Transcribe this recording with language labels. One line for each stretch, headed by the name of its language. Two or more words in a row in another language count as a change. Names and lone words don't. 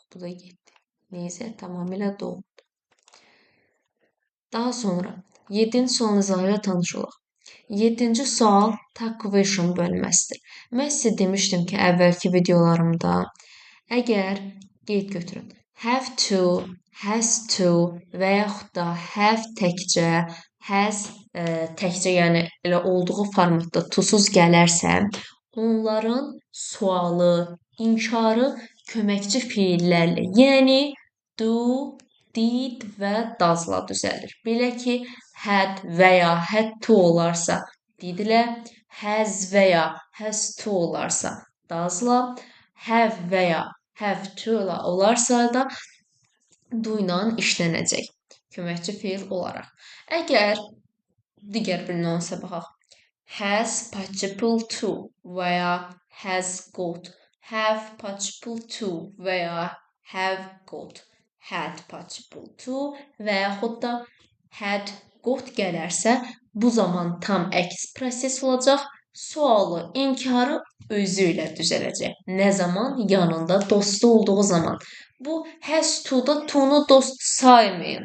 Azerbaijani: Bu da getdi. Neysə, tamamilə doğrudur. Daha sonra 7-ci sualın izahı ilə tanış olaq. 7-ci sual
English: tag question
Azerbaijani: bölməsidir. Mən sizə demişdim ki, əvvəlki videolarımda əgər qeyd götürün,
English: have to, has to
Azerbaijani: və yaxud da have təkcə, has təkcə, yəni elə olduğu formatda to-suz gələrsə, onların sualı, inkarı köməkçi feillərlə, yəni do, did və does-la düzəlir. Belə ki, had və ya
English: had to
Azerbaijani: olarsa did-lə, has və ya
English: has to
Azerbaijani: olarsa does-la, have və ya
English: have to-la
Azerbaijani: olarsa da do ilə işlənəcək köməkçi feil olaraq. Əgər digər bir nüansa baxaq.
English: Has participle to
Azerbaijani: və ya
English: has got, have participle to
Azerbaijani: və ya
English: have got, had participle to
Azerbaijani: və yaxud da
English: had got
Azerbaijani: gələrsə, bu zaman tam əks proses olacaq. Sualı, inkarı özü ilə düzələcək. Nə zaman? Yanında dostu olduğu zaman. Bu
English: has to-da
Azerbaijani: to-nu dost saymayın.